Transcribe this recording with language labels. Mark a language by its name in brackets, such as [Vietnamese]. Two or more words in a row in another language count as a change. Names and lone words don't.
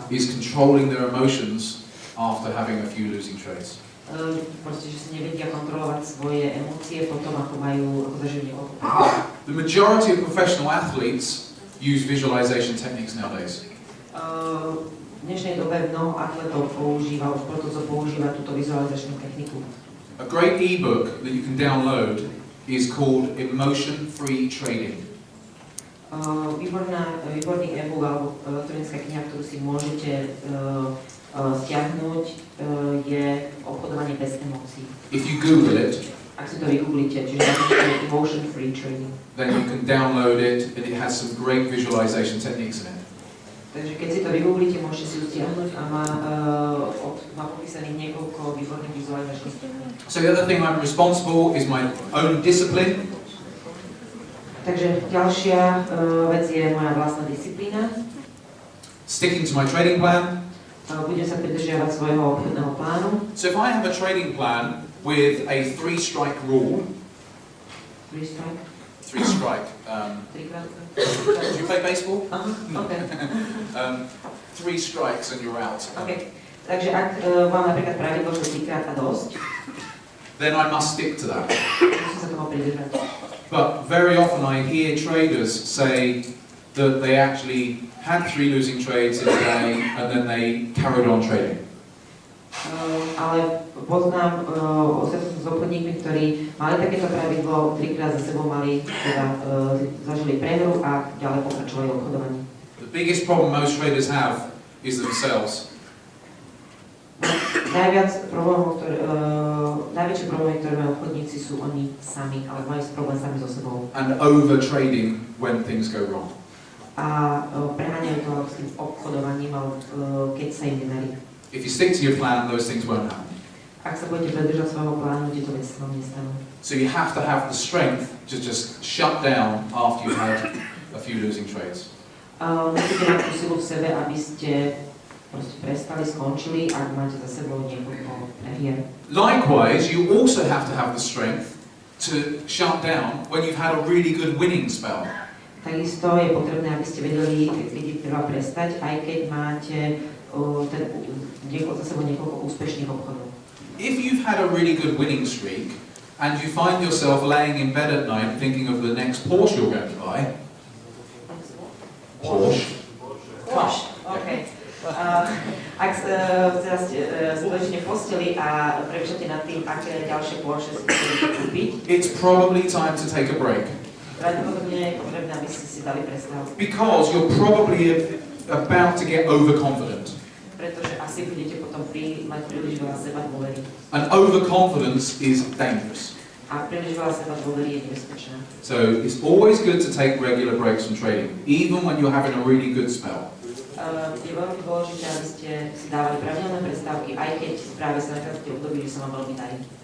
[English] Is controlling their emotions after having a few losing trades. [Slovak] Proste, že si nevedia kontrolovať svoje emócie potom, ako zažijú niekoľko. [English] The majority of professional athletes use visualization techniques nowadays. [Slovak] V dnešnej dobe mnoho atletov používa túto vizualizačnú techniku. [English] A great ebook that you can download is called Emotion-Free Trading. [Slovak] Výborný e-book alebo elektronická kniha, ktorú si môžete stiahnuť, je obchodovanie bez emócií. [English] If you Google it, [Slovak] ak si to vygooglite, čiže napíšete Emotion-Free Trading. [English] then you can download it and it has some great visualization techniques in it. [Slovak] Takže keď si to vygooglite, môžete si ju stiahnuť a má popísaných niekoľko výborných vizualizačných techník. [English] So the other thing I'm responsible is my own discipline. [Slovak] Takže ďalšia vec je moja vlastná disciplína. [English] Sticking to my trading plan. [Slovak] Budem sa pridržiavať svojho obchodného plánu. [English] So if I have a trading plan with a 3-strike rule. 3-strike? 3-strike. Do you play baseball? Okay. 3 strikes and you're out. Okay. [Slovak] Takže ak mám napríklad pravidlo, že 3-krát a dosť, [English] then I must stick to that. [Slovak] musím sa toho pridržať. [English] But very often I hear traders say that they actually had 3 losing trades in a day and then they carried on trading. [Slovak] Ale poznám s obchodníkmi, ktorí mali takéto pravidlo, 3-krát za sebou zažili prehru a ďalej pokračovali v obchodovaní. [English] The biggest problem most traders have is themselves. [Slovak] Najväčšie problémy, ktoré majú obchodníci, sú oni sami, ale majú problém sami so sebou. [English] And over trading when things go wrong. [Slovak] A preháňajú to s tým obchodovaním, keď sa im nedarí. [English] If you stick to your plan, those things won't happen. [Slovak] Ak sa budete predržať svojho plánu, tieto veci sa vám nestanú. [English] So you have to have the strength to just shut down after you've had a few losing trades. [Slovak] Musíte mať tú silu v sebe, aby ste proste prestali, skončili, ak máte za sebou niekoľko prehier. [English] Likewise, you also have to have the strength to shut down when you've had a really good winning spell. [Slovak] Takisto je potrebné, aby ste vedeli, keď je treba prestať, aj keď máte za sebou niekoľko úspešných obchodov. [English] If you've had a really good winning streak and you find yourself laying in bed at night thinking of the next Porsche you're going to buy. Porsche. Okay. [Slovak] Ak teraz ležíte v posteli a premýšľate nad tým, aké ďalšie Porsche si chcete kúpiť, [English] It's probably time to take a break. [Slovak] pravdepodobne je potrebné, aby ste si dali prestávku. [English] Because you're probably about to get overconfident. [Slovak] Pretože asi budete potom mať príliš veľa seba dôvery. [English] And overconfidence is dangerous. [Slovak] A príliš veľa seba dôvery je nebezpečná. [English] So it's always good to take regular breaks from trading, even when you're having a really good spell. [Slovak] Je veľmi dôležité, aby ste si dávali pravidelné prestávky, aj keď práve sa nachádzate v období, že sa vám veľmi darí.